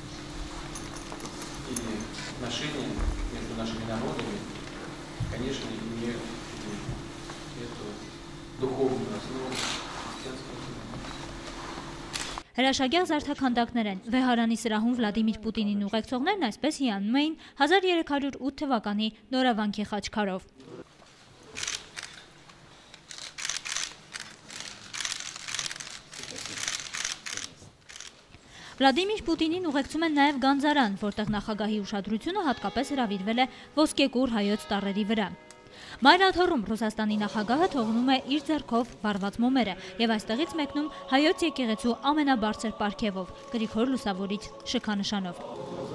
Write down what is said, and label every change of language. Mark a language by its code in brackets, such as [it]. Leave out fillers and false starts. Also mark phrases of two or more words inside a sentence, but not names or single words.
[ru] и отношения между нашими народами, конечно, имеют эту духовную основу христианского. [hy] Հրաշագեղ զարդաքանդակներ են։ Վեհարանի սրահում Վլադիմիր Պուտինին ուղեկցողներն այսպես հիանում էին 1308 թվականի նորավանքի խաչքարով։ Վլադիմիր Պուտինին ուղեկցում են նաև Գանձարան, որտեղ նախագահի ուշադրությունը հատկապես հրավիրվել է ոսկեգուռ հայոց տառերի վրա։ Մայրաթոռում Ռուսաստանի նախագահը թողնում է իր ձեռքով վառված մոմերը եւ այստեղից մեկնում հայոց եկեղեցու ամենաբարձր պարգևով՝ Գրիգոր Լուսավորիչ շքանշանով։